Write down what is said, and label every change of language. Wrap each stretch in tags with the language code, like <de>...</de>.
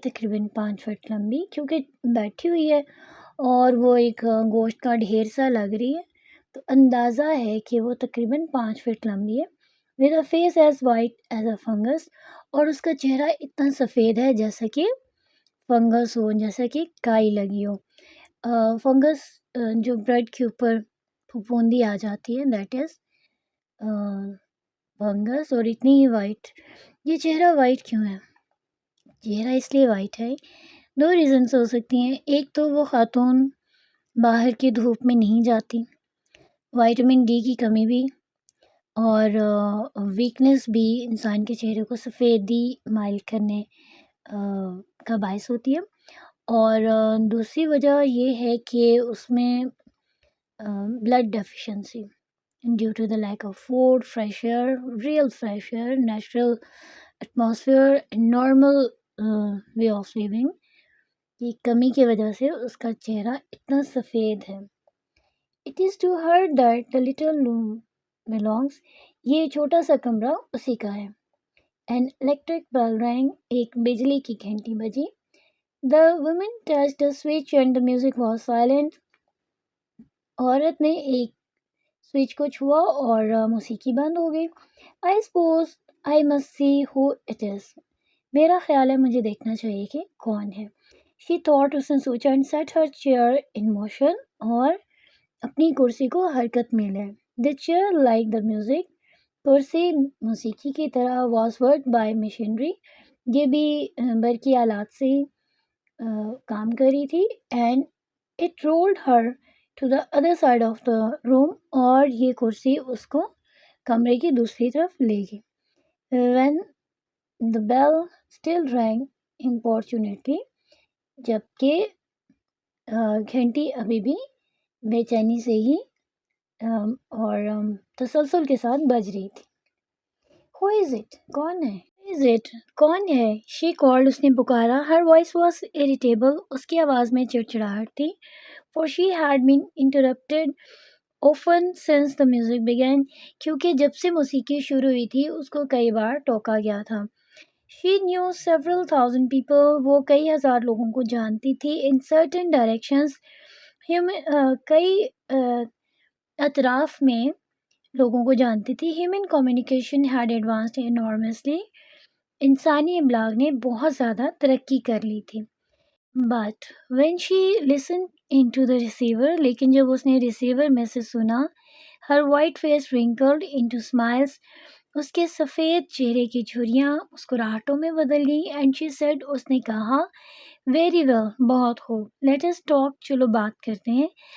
<ur>تقریباً 5 فٹ لمبی کیونکہ بیٹھی ہوئی ہے اور وہ ایک گوشت کا ڈھیر سا لگ رہی ہے تو اندازہ ہے کہ وہ تقریباً 5 فٹ لمبی ہے.</ur> <en>With a face as white as a fungus.</en> <ur>اور اس کا چہرہ اتنا سفید ہے جیسا کہ فنگس ہو, جیسا کہ کائی لگی ہو. فنگس جو بریڈ کے اوپر پھپھوندی آ جاتی ہے</ur> <en>That is fungus.</en> <ur>اور اتنی ہی وائٹ. یہ چہرہ وائٹ کیوں ہے؟ چہرہ اس لیے وائٹ ہے, 2 ریزنس ہو سکتی ہیں. ایک تو وہ خاتون باہر کی دھوپ میں نہیں جاتی, وائٹامن ڈی کی کمی بھی اور ویکنس بھی انسان کے چہرے کو سفیدی مائل کرنے کا باعث ہوتی ہے. اور دوسری وجہ یہ ہے کہ اس میں</ur> <en>blood deficiency due to the lack of food, fresh air, real fresh air, natural atmosphere, normal way of living</en> <ur>کی کمی کی وجہ سے اس کا چہرہ اتنا سفید ہے.</ur> <en>It is to her that the little room belongs.</en> <ur>یہ چھوٹا سا کمرہ اسی کا ہے.</ur> <en>An electric bell rang.</en> <ur>ایک بجلی کی گھنٹی بجی.</ur> <en>The woman touched a switch and the music was silent.</en> <ur>عورت نے ایک سوئچ کو چھوا اور موسیقی بند ہو گئی.</ur> <en>I suppose I must see who it is.</en> <ur>میرا خیال ہے مجھے دیکھنا چاہیے کہ کون ہے.</ur> <en>She thought.</en> <ur>اس نے سوچا</ur> <en>and set her chair in motion.</en> <ur>اور اپنی کرسی کو حرکت میں لے.</ur> <en>The chair like the music.</en> <ur>کرسی موسیقی کی طرح</ur> <en>was worked by machinery.</en> <ur>یہ بھی برقی آلات سے کام کری تھی.</ur> <en>And it rolled her to the other side of the room.</en> <ur>اور یہ کرسی اس کو کمرے کی دوسری طرف لے گئی.</ur> <en>When the bell still rang importunately.</en> <ur>جبکہ گھنٹی ابھی بھی بے چینی سے ہی اور تسلسل کے ساتھ بج رہی تھی.</ur> <en>Who is it?</en> <ur>کون ہے؟</ur> <en>Who is it?</en> <ur>کون ہے؟</ur> <en>She called.</en> <ur>اس نے پکارا.</ur> <en>Her voice was irritable.</en> <ur>اس کی آواز میں چڑچڑاہٹ تھی.</ur> <en>For she had been interrupted often since the music began.</en> <ur>کیونکہ جب سے موسیقی شروع ہوئی تھی اس کو کئی بار ٹوکا گیا تھا.</ur> <en>She knew several thousand people.</en> <ur>وہ کئی ہزار لوگوں کو جانتی تھی.</ur> <en>In certain directions.</en> <ur>کئی اطراف میں لوگوں کو جانتی تھی.</ur> <en>Human communication had advanced enormously.</en> <ur>انسانی ابلاغ نے بہت زیادہ ترقی کر لی تھی.</ur> <en>But when she listened into the receiver.</en> <ur>لیکن جب اس نے ریسیور میں سے سنا.</ur> <en>Her white face wrinkled into smiles.</en> <ur>اس کے سفید چہرے کی جھریاں مسکراہٹوں میں بدل گئیں</ur> <en>and she said,</en> <ur>اس نے کہا،</ur> <en>very well,</en> <ur>بہت خوب،</ur> <en>let us talk,</en> <ur>چلو بات کرتے ہیں.</ur>